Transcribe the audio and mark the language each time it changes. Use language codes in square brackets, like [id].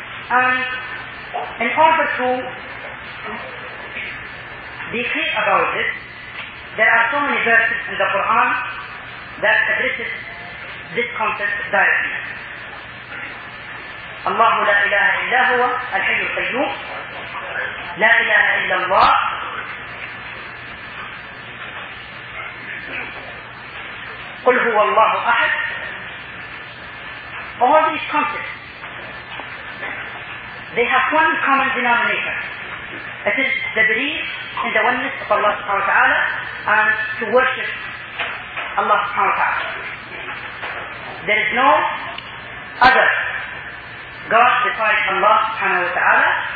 [en] And in order to be clear about this, there are so many verses in the Quran that addresses this concept directly. [ar] الله لا إله إلا هو الحي القيوم، لا إله إلا الله، قل هو الله أحد. [en] All these concepts, they have one common denominator. It is the belief in the oneness of Allah subhanahu wa ta'ala and to worship Allah subhanahu wa ta'ala. There is no other God besides Allah subhanahu wa ta'ala.